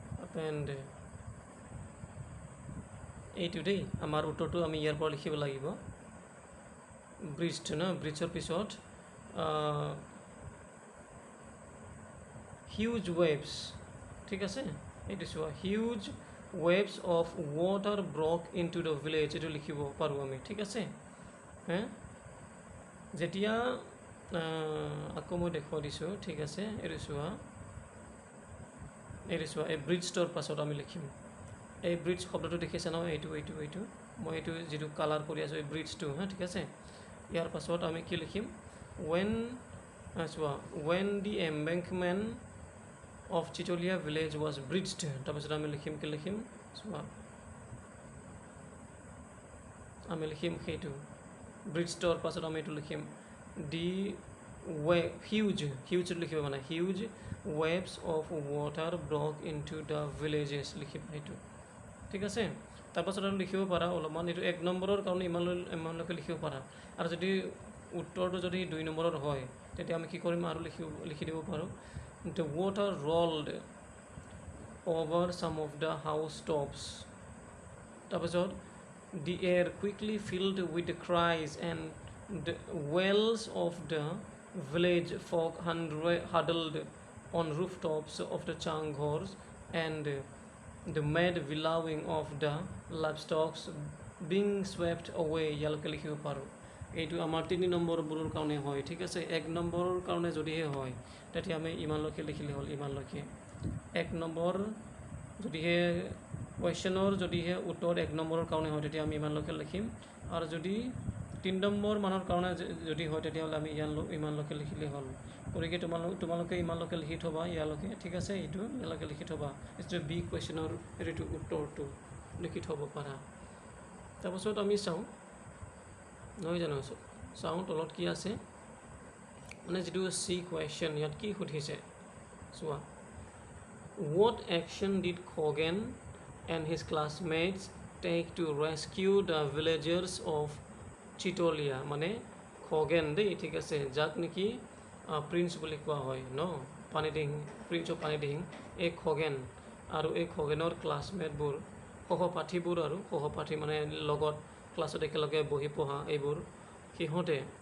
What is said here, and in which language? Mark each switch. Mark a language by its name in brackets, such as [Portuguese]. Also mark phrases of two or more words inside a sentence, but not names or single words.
[Assamese] happened এইটো দেই আমাৰ উত্তৰটো আমি ইয়াৰ পৰা লিখিব লাগিব ব্ৰিজড না ব্ৰিজৰ পিছত [English] huge waves [Assamese] ঠিক আছে এইটো চোৱা [English] huge waves of water broke into the village [Assamese] এইটো লিখিব পাৰোঁ আমি ঠিক আছে হে যেতিয়া আকৌ মই দেখুৱাই দিছোঁ ঠিক আছে এইটো চোৱা এই ব্ৰিজটোৰ পাছত আমি লিখিম এই ব্ৰিজ শব্দটো দেখিছে ন এইটো মই এইটো যিটো কালাৰ কৰি আছোঁ এই ব্ৰিজটো হা ঠিক আছে ইয়াৰ পাছত আমি কি লিখিম চোৱা [English] when the embankment of Chitolia village was bridged [Assamese] তাৰপাছত আমি লিখিম কি লিখিম চোৱা আমি লিখিম সেইটো ব্ৰিজটোৰ পাছত আমি এইটো লিখিম [English] the huge [Assamese] লিখিব মানে [English] huge waves of water broke into the villages [Assamese] লিখিম সেইটো ঠিক আছে তাৰপাছত আৰু লিখিব পাৰা অলপমান এইটো 1 নম্বৰৰ কাৰণে ইমানলৈকে লিখিব পাৰা আৰু যদি উত্তৰটো যদি 2 নম্বৰৰ হয় তেতিয়া আমি কি কৰিম আৰু লিখি দিব পাৰোঁ [English] the water rolled over some of the house tops তাৰপাছত the air quickly filled with the cries and the wails of the village folk huddled on rooftops of the changhors and the mad bellowing of the livestock being swept away [Assamese] ইয়ালৈকে লিখিব পাৰোঁ এইটো আমাৰ 3 নম্বৰবোৰৰ কাৰণে হয় ঠিক আছে 1 নম্বৰৰ কাৰণে যদিহে হয় তেতিয়া আমি ইমানলৈকে লিখিলে হ'ল ইমানলৈকে 1 নম্বৰ যদিহে কুৱেশ্যনৰ যদিহে উত্তৰ 1 নম্বৰৰ কাৰণে হয় তেতিয়া আমি ইমানলৈকে লিখিম আৰু যদি 3 নম্বৰ মানৰ কাৰণে যদি হয় তেতিয়াহ'লে আমি ইমানলৈকে লিখিলে হ'ল গতিকে তোমালোকে ইমানলৈকে লিখি থবা ইয়ালৈকে ঠিক আছে এইটো ইয়ালৈকে লিখি থবা এইটো বি কুৱেশ্যনৰ এইটো উত্তৰটো লিখি থব পাৰা তাৰপাছত আমি চাওঁ নহয় জানো চাওঁ তলত কি আছে মানে যিটো চি কুৱেশ্যন ইয়াত কি সুধিছে চোৱা [English] what action did Khogen and his classmates take to rescue the villagers of Chitolia [Assamese] মানে Khogen দেই ঠিক আছে যাক নেকি প্ৰিন্স বুলি কোৱা হয় ন পানিদিহিং [English] prince of Panidihing [Assamese] এই Khogen আৰু এই Khogenৰ ক্লাছমেটবোৰ সহপাঠীবোৰ আৰু সহপাঠী মানে লগত ক্লাছত একেলগে বহি পঢ়া এইবোৰ সিহঁতে